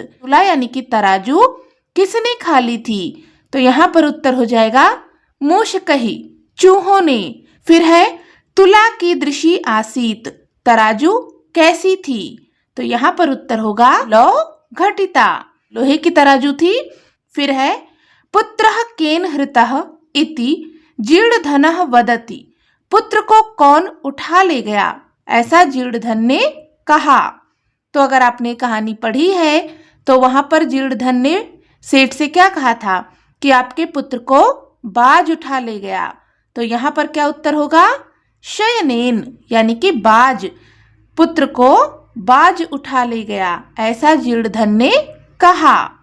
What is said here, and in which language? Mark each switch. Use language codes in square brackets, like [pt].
[hi] तुला यानी कि तराजू किसने खा ली थी। तो यहाँ पर उत्तर हो जाएगा मूषकहि, चूहों ने। फिर है, [sa] तुला कीदृशी आसीत। [hi] तराजू कैसी थी। तो यहाँ पर उत्तर होगा [sa] लौ घटिता, [hi] लोहे की तराजू थी। [sa] फिर है, पुत्रः केन हृतः इति जीर्णधनः वदति। [hi] पुत्र को कौन उठा ले गया, ऐसा जीर्णधन ने कहा। तो अगर आपने कहानी पढ़ी है तो वहां पर जीर्णधन ने सेठ से क्या कहा था कि आपके पुत्र को बाज उठा ले गया। तो यहाँ पर क्या उत्तर होगा, शयनेन, यानी कि बाज, पुत्र को बाज उठा ले गया, ऐसा जीर्णधन ने कहा।